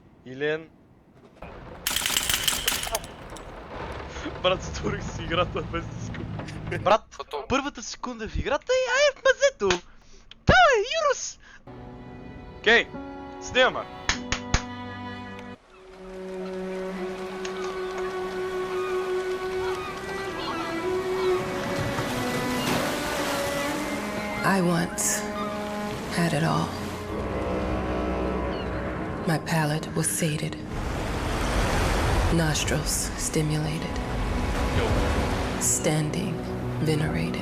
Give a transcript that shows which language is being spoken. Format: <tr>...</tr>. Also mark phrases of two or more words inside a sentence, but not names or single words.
<bg>Илен. Брат, затворих си играта без да искам. Брат, първата секунда в играта и ай в мазето! Давай, Юрус! Окей, снимаме.</bg> <en>I once had it all. My palate was sated, nostrils stimulated, standing venerated.</en>